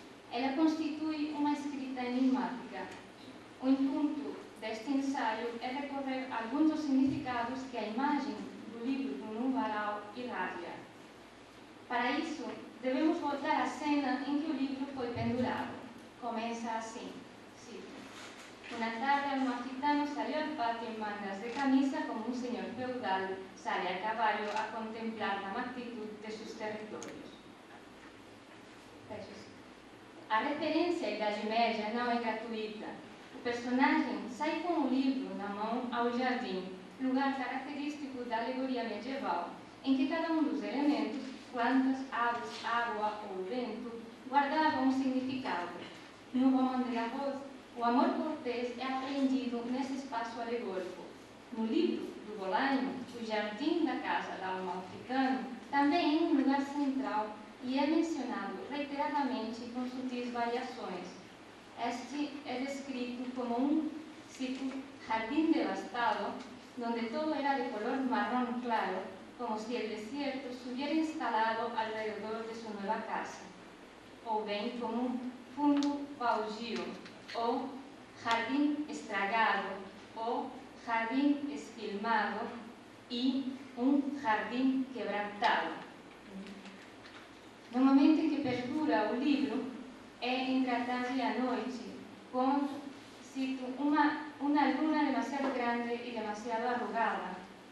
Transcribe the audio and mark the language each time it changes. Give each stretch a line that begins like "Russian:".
Portuguese: Ela constitui uma escrita enigmática. O intuito deste ensaio é recorrer a alguns dos significados que a imagem do livro no varal irradia. Para isso, devemos voltar à cena em que o livro foi pendurado. Começa assim, cito:
Spanish: Una tarde Amalfitano salió al patio en mangas de camisa como un señor feudal sale a caballo a contemplar la magnitud de sus territorios.
Portuguese: A referência à Idade Média não é gratuita. O personagem sai com o livro na mão ao jardim, lugar característico da alegoria medieval, em que cada um dos elementos, plantas, aves, água ou vento, guardava um significado. No Roman de la Rose, o amor cortês é apreendido nesse espaço alegórico. No livro do Bolaño, o jardim da casa da Amalfitano também é um lugar central e é mencionado reiteradamente com sutis variações. Este é descrito como um, cito,
Spanish: jardín devastado, donde todo era de color marrón claro, como si el desierto se hubiera instalado alrededor de su nueva casa.
Portuguese: Ou bem como um fundo baldio, ou jardim estragado, ou jardim esquilmado e um jardim quebrantado. No momento em que perdura o livro, é entre a tarde e a noite, com, cito, uma
Spanish: luna demasiado grande e demasiado arrugada.